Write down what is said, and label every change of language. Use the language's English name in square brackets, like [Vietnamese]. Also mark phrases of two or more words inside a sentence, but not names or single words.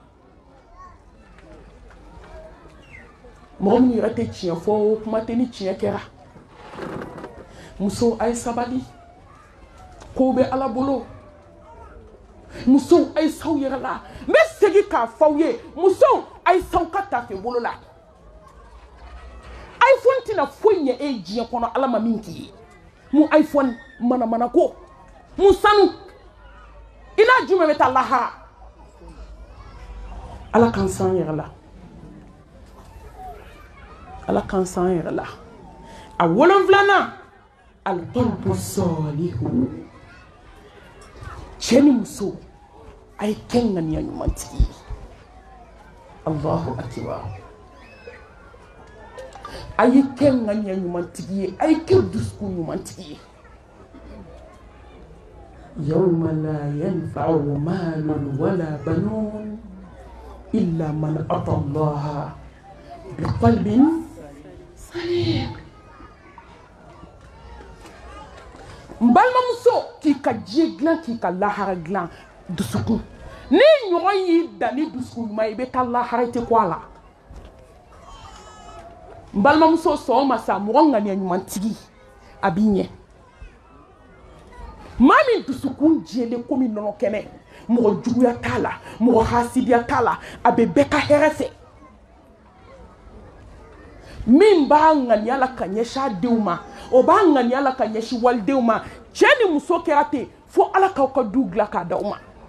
[Bambara] mɔgɔ minnu yɛrɛ tɛ tiɲɛ fɔ o kuma tɛ ni tiɲɛ kɛra muso a ye sabali kow bɛ ala bolo musow a ye saw yɛrɛ la n bɛ segin k'a f'aw ye musow a ye saw ka tafe bolo la iPhone tɛna foyi ɲɛ e diɲɛ kɔnɔ ala ma min k'i ye mun iPhone manamana ko mun sanu i n'a jumɛn bɛ taa lahara ala k'an san yɛrɛ la ala k'an san yɛrɛ la a 7nan [Arabic] القلب الصالح [Bambara] cɛ ni muso a ye kɛ ŋaniya ɲumantigi ye [Arabic] الله أكبر [Bambara] a ye kɛ ŋaniya ɲumantigi ye a ye kɛ dusukun ɲumantigi ye [Arabic] يوم لا ينفع مال ولا بنون إلا من أتى الله بقلب سليم [Bambara] n balimamuso k'i ka diɲɛ dilan k'i ka lahara dilan dusukun ni ɲɔgɔn y'i dan ni dusukun ɲuman ye i bɛ taa lahara i tɛ ko a la n balimamuso sɔgɔma sa mɔgɔ ŋaniya ɲumantigi a b'i ɲɛ maa min dusukun jɛlen komi nɔnɔ kɛnɛ mɔgɔ juguya t'a la mɔgɔ hasidiya t'a la a bɛ bɛɛ ka hɛrɛ fɛ min b'a ŋaniya la ka ɲɛsin a denw ma o b'a ŋaniya la ka ɲɛsin walidenw ma cɛ ni muso kɛra ten fo ala k'aw ka du dilan k'a d'aw ma